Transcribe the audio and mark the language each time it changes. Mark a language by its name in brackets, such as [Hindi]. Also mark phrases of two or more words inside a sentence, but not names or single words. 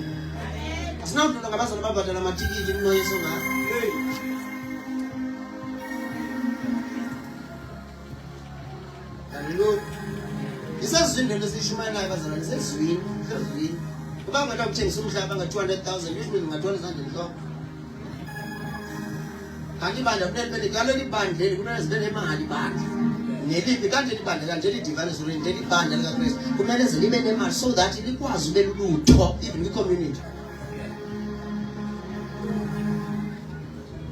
[Zulu] Asinawudlula ngabazali babhadala amatikiti kunoyiso ngapha. Hallelujah. Isezindlela esishumayelayo abazalwane sezwini. Uba ngathi ukuthengisa umhlaba nga-200,000 ushumile nga-200 enhloko. Kanti ibandla kunelipele kaleli bandleni kumele zibe nemali bandla. Neliphi kanti libandla kanje lidivane solinto libandla likaKristu kumele ze libe nemali [English] so that [Zulu] likwazi ube lulutho even kwi-community.